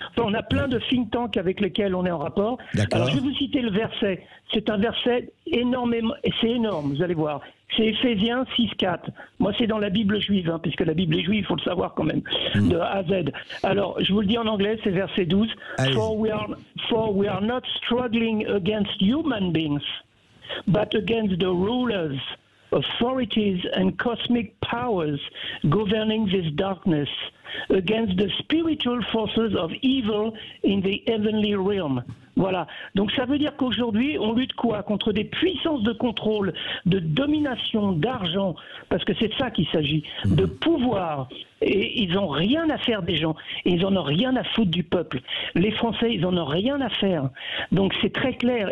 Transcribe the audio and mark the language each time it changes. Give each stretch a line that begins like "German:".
French: Enfin, on a plein de think tanks avec lesquels on est en rapport. Alors je vais vous citer le verset. C'est un verset énormément, et c'est énorme, vous allez voir. C'est Éphésiens 6,4. Moi, c'est dans la Bible juive, puisque la Bible est juive, il faut le savoir quand même, de A à Z. Alors, je vous le dis en anglais, c'est verset 12.
English: For we are not struggling against human beings, but against the rulers, authorities and cosmic powers governing this darkness, against the spiritual forces of evil in the heavenly realm.
French: Voilà. Donc ça veut dire qu'aujourd'hui, on lutte quoi? Contre des puissances de contrôle, de domination, d'argent, parce que c'est de ça qu'il s'agit, de pouvoir. Et ils n'ont rien à faire des gens. Et ils n'en ont rien à foutre du peuple. Les Français, ils n'en ont rien à faire. Donc c'est très clair.